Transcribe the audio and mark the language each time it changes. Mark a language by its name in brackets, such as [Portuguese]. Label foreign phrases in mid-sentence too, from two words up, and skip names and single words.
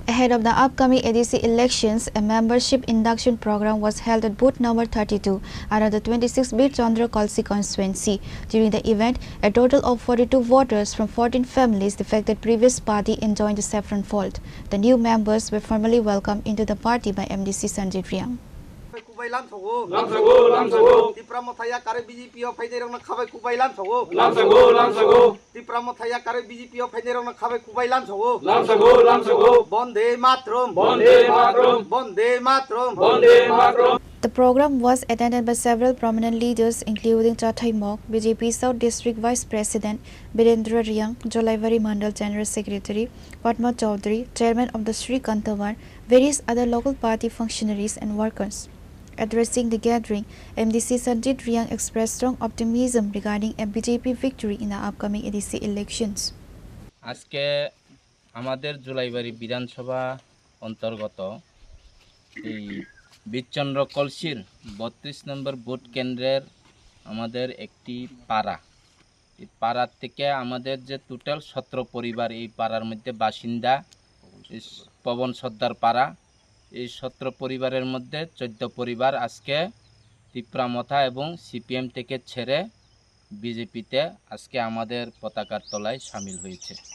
[English] Ahead of the upcoming ADC elections, a membership induction program was held at booth number 32 under the 26th Bir Chandra Kalsi constituency. During the event, a total of 42 voters from 14 families defected previous party and joined the Saffron Fold. The new members were formally welcomed into the party by MDC Sanjit Riang. Tipramothaya kare BJP of Federal Kave Kubailan Sogo. Tipramothaya kare BJP of Federal Kave Kubailan Sogo. [Bangla] Bonde Matrum. Bonde Matrum. [English] The program was attended by several prominent leaders including Chathai Mok, BJP South District Vice President Birendra Riang, Jolaivari Mandal General Secretary Padma Chaudhary, Chairman of the Sri Kantavan, various other local party functionaries and workers. Addressing the gathering, MDC Sanjit Riang expressed strong optimism regarding a BJP victory in the upcoming ADC elections. [Bangla] আজকে আমাদের জুলাইবাড়ি বিধানসভা অন্তর্গত এই বীরচন্দ্র কলসির 32 নম্বর ভোট কেন্দ্রের আমাদের একটি পাড়া। এই পাড়ার থেকে আমাদের যে টোটাল 17 পরিবার এই পাড়ার মধ্যে বাসিন্দা, পবন সর্দার পাড়া, এই 17 পরিবারের মধ্যে 14 পরিবার আজকে তিপ্রামথা এবং সিপিএম থেকে ছেড়ে বিজেপিতে আজকে আমাদের পতাকার তলায় শামিল হয়েছে।